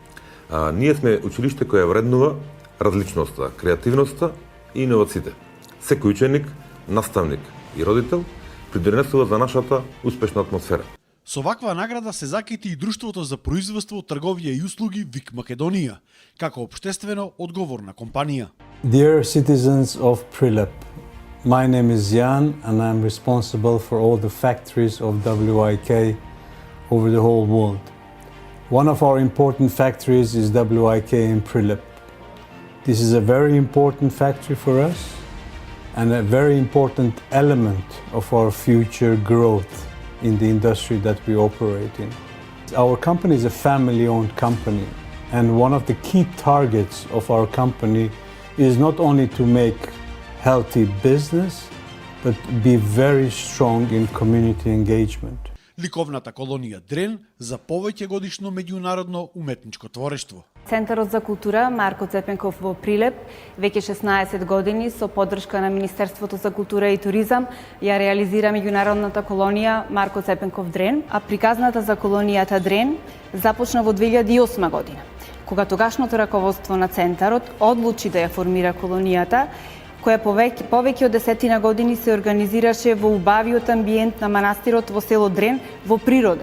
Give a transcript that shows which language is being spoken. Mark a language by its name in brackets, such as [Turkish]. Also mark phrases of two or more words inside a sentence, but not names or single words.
[Macedonian] Ние сме училиште кое вреднува различноста, креативноста и иновациите. Секој ученик, наставник и родител придонесува за нашата успешна атмосфера. Со ваква награда се закити и Друштвото за производство, трговија и услуги ВИК Македонија, како општествено одговорна компанија. [English] Dear citizens of Prilep, my name is Jan and I'm responsible for all the factories of WIK over the whole world. One of our important factories is WIK in Prilep. This is a very important factory for us and a very important element of our future growth in the industry that we operate in. Our company is a family-owned company, and one of the key targets of our company is not only to make healthy business, but be very strong in community engagement. [Macedonian] Ликовната колонија Дрен за повеќе годишно меѓународно уметничко творештво. Центарот за култура Марко Цепенков во Прилеп веќе 16 години со поддршка на Министерството за култура и туризам ја реализира меѓународната колонија Марко Цепенков Дрен, а приказната за колонијата Дрен започна во 2008 година, кога тогашното раководство на центарот одлучи да ја формира колонијата, која повеќе од 10 години се организираше во убавиот амбиент на манастирот во село Дрен во природа.